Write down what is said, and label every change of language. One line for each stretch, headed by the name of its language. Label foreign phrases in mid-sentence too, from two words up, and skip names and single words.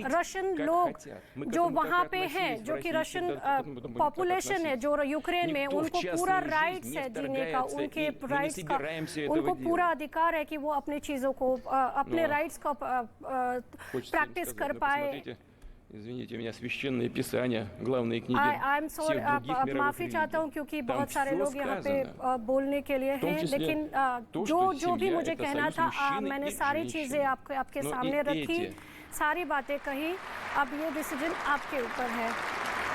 Hindi: रशियन लोग जो वहाँ पे हैं, जो कि
English: Russian population
Hindi: है जो यूक्रेन में, उनको पूरा राइट्स है जीने का, उनके राइट्स का, उनको पूरा अधिकार है कि वो अपने चीज़ों को, अपने राइट्स का प्रैक्टिस कर पाए।
Russian: Извините меня, священное писание, главные книги всех других мировых
Hindi: माफी चाहता हूँ क्योंकि बहुत सारे लोग यहाँ पे बोलने के लिए हैं, लेकिन जो भी मुझे कहना था मैंने सारी चीजें आपके सामने रखी, सारी बातें कही। अब ये डिसीजन आपके ऊपर है।